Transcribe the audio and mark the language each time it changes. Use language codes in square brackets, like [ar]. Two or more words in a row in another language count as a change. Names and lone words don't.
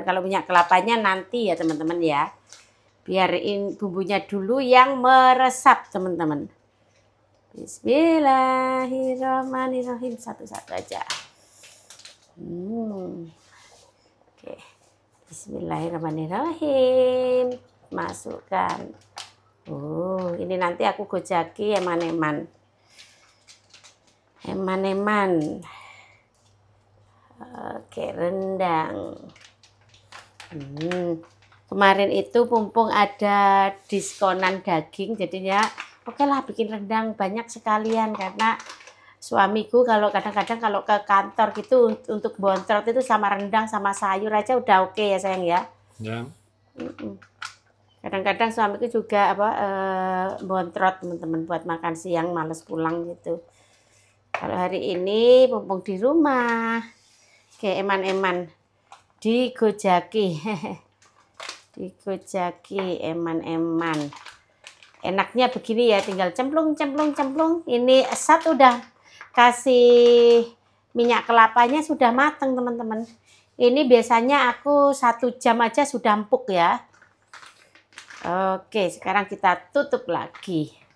[id] Kalau minyak kelapanya nanti ya teman-teman ya. Biarin bumbunya dulu yang meresap teman-teman. [ar] Bismillahirrahmanirrahim. [id] Satu-satu aja. Oke. [ar] Bismillahirrahmanirrahim. [id] Masukkan. Oh, ini nanti aku [jv] gojaki eman-eman. [id] Eman-eman. Oke, rendang. Kemarin itu mumpung ada diskonan daging, jadinya oke lah bikin rendang banyak sekalian karena suamiku kalau kadang-kadang kalau ke kantor gitu untuk bontrot itu sama rendang sama sayur aja udah oke ya sayang ya. Ya. Kadang-kadang suamiku juga bontrot teman-teman buat makan siang males pulang gitu. Kalau hari ini mumpung di rumah, kayak [jv] eman-eman digojaki, digojaki eman-eman. [id] Enaknya begini ya, tinggal cemplung. Ini satu udah kasih minyak kelapanya sudah matang teman-teman. Ini biasanya aku 1 jam aja sudah empuk ya. Oke, sekarang kita tutup lagi.